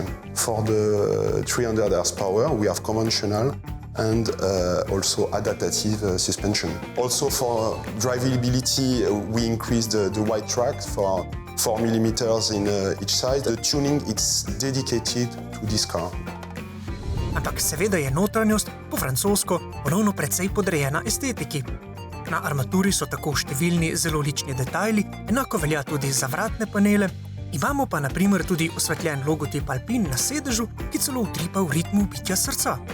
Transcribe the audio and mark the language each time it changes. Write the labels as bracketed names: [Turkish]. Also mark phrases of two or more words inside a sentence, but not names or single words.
[English] For the 300 horsepower, we have conventional and also adaptive suspension. Also for drivability, we increased the wide track for 4 millimeters in each side. The tuning is dedicated to this car. [Slovenian] Ampak seveda je notranjost po francosko ponovno precej podrejena estetiki. Na armaturi so tako številni zelo lični detajli, enako velja tudi za vratne panele. Imamo pa na primer tudi osvetljen logotip Alpine na sedežu, ki celo utripa v ritmu bitja srca.